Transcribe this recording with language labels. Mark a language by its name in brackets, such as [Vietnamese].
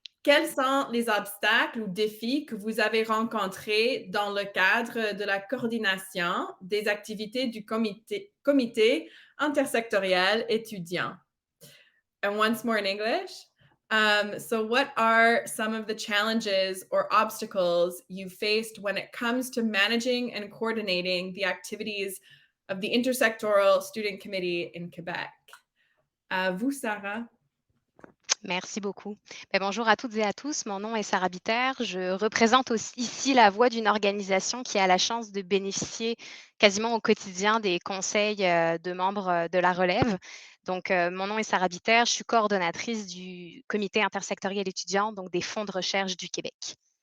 [French] Quels sont les obstacles ou défis que vous avez rencontrés dans le cadre de la coordination des activités du comité intersectoriel étudiant? [English] And once more in English. So, what are some of the challenges or obstacles you faced when it comes to managing and coordinating the activities of the Intersectoral Student Committee in Quebec? [French] Vous, Sarah? Merci beaucoup. Bonjour à toutes et à tous. Mon nom est Sarah Bitter. Je représente aussi ici la voix d'une organisation qui a la chance de bénéficier quasiment au quotidien des conseils de membres de la relève. Donc, mon nom est Sarah Bitter. Je suis coordonnatrice du comité intersectoriel étudiant, donc des fonds de recherche du Québec.